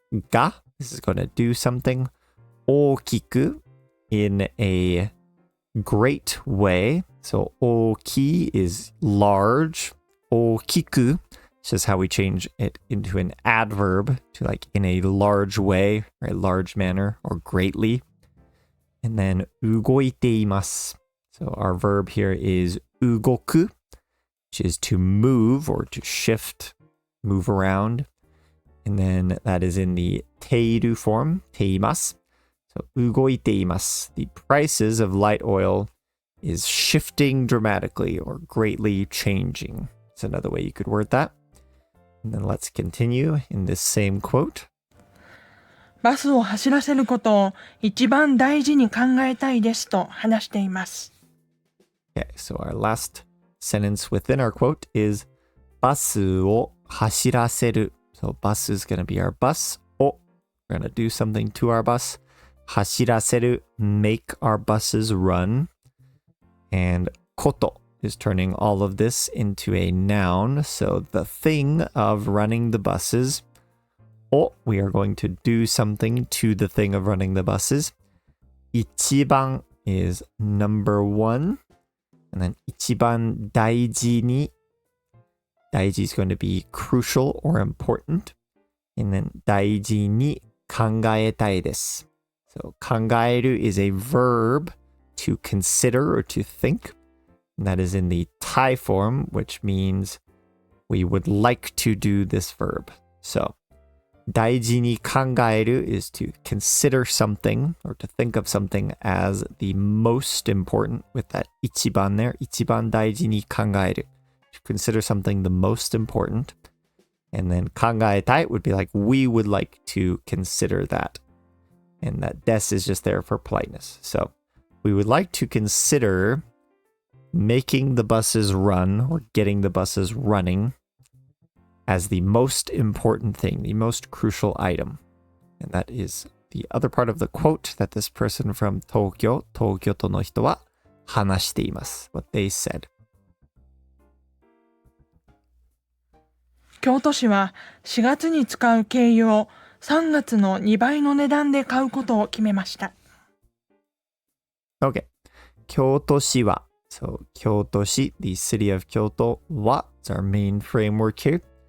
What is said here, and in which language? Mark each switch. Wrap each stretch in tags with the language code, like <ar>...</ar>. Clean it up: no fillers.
<en>が, this is going to do something. 大きく, in a great way. So 大き is large. 大きく is just how we change it into an adverb to like in a large way or a large manner or greatly. And then</en> <ja>動いています.</ja> <en>So our verb here is 動く, which is to move or to shift, move around. And then that is in the ている form, ています. So</en> <ja>動いています.</ja> <en>The prices of light oil is shifting dramatically or greatly changing. It's another way you could word that. And then let's continue in this same quote.</en> <ja>バスを走らせることを一番大事に考えたいですと話しています。</ja> <en>Okay, so our last sentence within our quote is</en> <ja>バスを走らせる.</ja> <en>So bus is going to be our bus. を we're going to do something to our bus. 走らせる make our buses run. And こと is turning all of this into a noun. So the thing of running the buses. を we are going to do something to the thing of running the buses. 一番 is number one. And then</en> <ja>一番大事に.</ja> <en>大事 is going to be crucial or important. And then</en> <ja>大事に考えたいです.</ja> <en>So 考える is a verb to consider or to think. And that is in the Thai form, which means we would like to do this verb. So</en> <ja>大事に考える</ja> <en>is to consider something or to think of something as the most important with that 一番 there.</en> <ja>一番大事に考える.</ja> <en>To consider something the most important. And then</en> <ja>考えたい</ja> <en>would be like we would like to consider that. And that des is just there for politeness. So we would like to consider making the buses run or getting the buses running as the most important thing, the most crucial item. And that is the other part of the quote that this person from Tokyo,</en> <ja>東京都の人は話しています.</ja> <en>What they said.</en> <ja>京都市は4月に使う軽油を3月の2倍の値段で買うことを決めました。</ja> <en>Okay. 京都市は So 京都市 the city of Kyoto は is our main framework here.</en>